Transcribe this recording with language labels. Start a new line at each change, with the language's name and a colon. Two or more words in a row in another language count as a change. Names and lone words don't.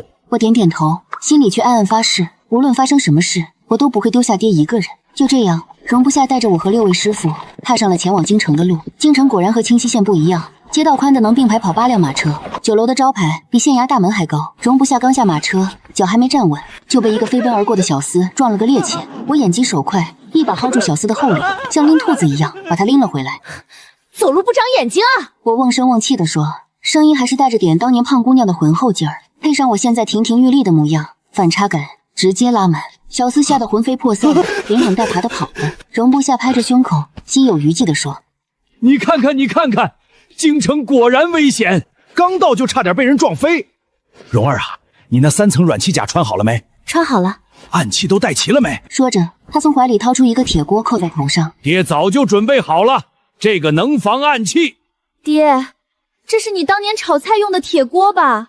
Chinese: 我點點頭，心裡卻暗暗發誓，無論發生什麼事，我都不會丟下爹一個人。就這樣，容不下帶着我和6位師傅踏上了前往京城的路。京城果然和清溪縣不一樣，街道寬的能並排跑8輛馬車，酒樓的招牌比縣衙大門還高。容不下剛下馬車，腳還沒站穩，就被一個飛奔而過的小厮撞了個趔趄。我眼疾手快，一把薅住小厮的後領，像拎兔子一樣把他拎了回來。走路不長眼睛啊！我瓮聲瓮氣地說，聲音還是帶着點當年胖姑娘的渾厚勁兒，配上我現在亭亭玉立的模樣，反差感直接拉滿。小厮嚇得魂飛魄散，連滾帶爬的跑了。容不下拍着胸口，心有餘悸地說：“ 你看看，你看看，京城果然危險，剛到就差點被人撞飛。蓉兒啊，你那3層軟氣甲穿好了沒？穿好了。暗器都帶齊了沒？” 說着，他從懷裡掏出一個鐵鍋扣在頭上。爹早就準備好了，這個能防暗器。爹，這是你當年炒菜用的鐵鍋吧？